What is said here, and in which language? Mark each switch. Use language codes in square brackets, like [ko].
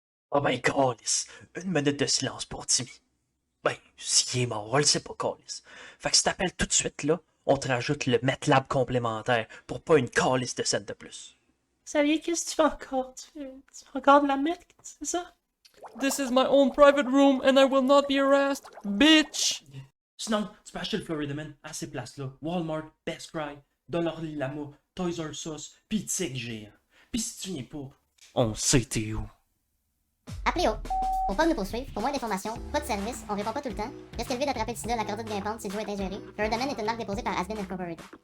[fr] Oh ben, câlisse. 1 minute de silence pour Timmy. Ben, s'il est mort, on le sait pas, câlisse. Fait que si t'appelles tout de suite, là, on te rajoute le MATLAB complémentaire pour pas une câlisse de scène de plus. Xavier, qu'est-ce que tu fais encore? Tu fais encore de la merde, c'est ça? [en] This is my own private room and I will not be harassed, bitch! [fr] Sinon, tu peux acheter le Florida Man à ces places-là. Walmart, Best Buy, Dollar Lama, Toys R Us, pis Tig géant. Pis si tu viens pas, on sait t'es où. Appelez au pas de nous poursuivre. Pour moins d'informations, pas de service, on répond pas tout le temps. Risque élevé d'attraper le sida, la cordite grimpante si le jeu est ingéré. Florida Man est une marque déposée par Asbin Incorporated.